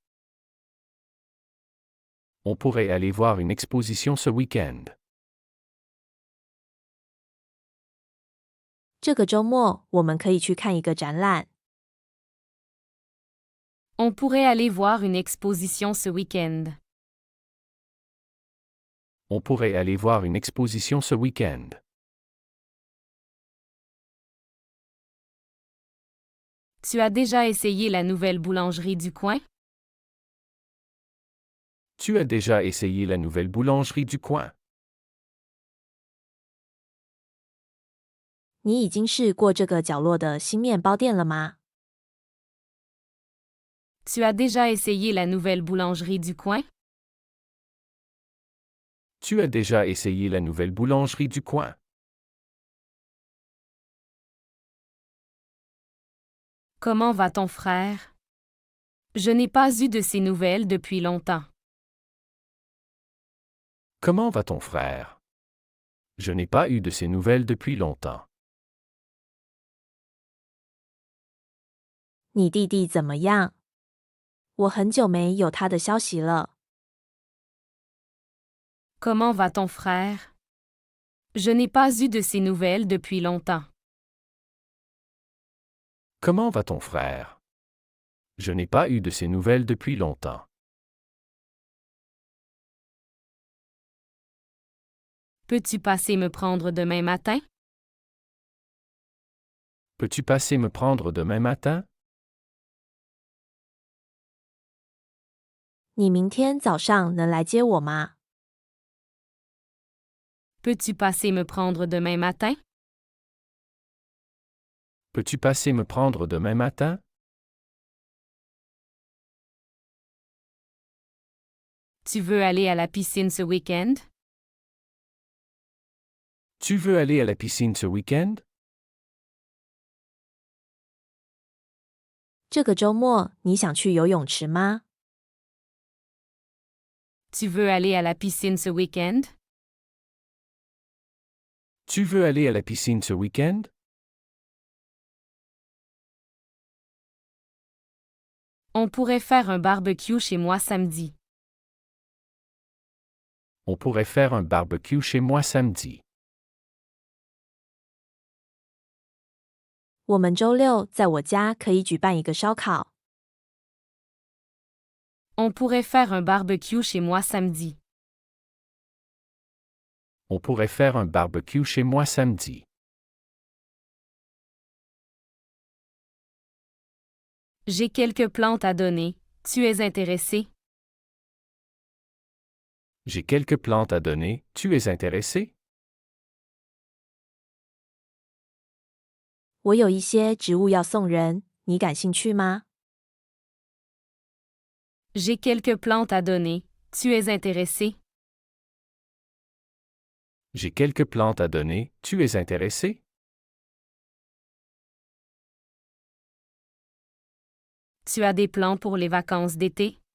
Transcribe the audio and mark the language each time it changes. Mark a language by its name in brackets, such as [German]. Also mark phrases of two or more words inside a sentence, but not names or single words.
[French] On pourrait aller voir une exposition ce week-end. [Chinese] 这个周末我们可以去看一个展览。 [French] On pourrait aller voir une exposition ce week-end. On pourrait aller voir une exposition ce week-end. Tu as déjà essayé la nouvelle boulangerie du coin? Tu as déjà essayé la nouvelle boulangerie du coin? [Chinese] 你已经试过这个角落的新面包店了吗？ [French] Tu as déjà essayé la nouvelle boulangerie du coin? Tu as déjà essayé la nouvelle boulangerie du coin? Comment va ton frère? Je n'ai pas eu de ses nouvelles depuis longtemps. Comment va ton frère? Je n'ai pas eu de ses nouvelles depuis longtemps. [Chinese] 你弟弟怎么样？我很久没有他的消息了。 [French] Comment va ton frère? Je n'ai pas eu de ses nouvelles depuis longtemps. Comment va ton frère? Je n'ai pas eu de ses nouvelles depuis longtemps. Peux-tu passer me prendre demain matin? Peux-tu passer me prendre demain matin? [Chinese] 你明天早上能来接我吗？ [French] Peux-tu passer me prendre demain matin? Peux-tu passer me prendre demain matin? Tu veux aller à la piscine ce week-end? Tu veux aller à la piscine ce week-end? [Chinese] 这个周末你想去游泳池吗？ [French] Tu veux aller à la piscine ce week-end? Tu veux aller à la piscine ce week-end? On pourrait faire un barbecue chez moi samedi. On pourrait faire un barbecue chez moi samedi. [Chinese] 我们周六在我家可以举办一个烧烤。 [French] On pourrait faire un barbecue chez moi samedi. On pourrait faire un barbecue chez moi samedi. J'ai quelques plantes à donner. Tu es intéressé? J'ai quelques plantes à donner. Tu es intéressé? [Chinese] 我有一些植物要送人，你感兴趣吗？ [French] J'ai quelques plantes à donner. Tu es intéressé? J'ai quelques plantes à donner. Tu es intéressé? Tu as des plans pour les vacances d'été?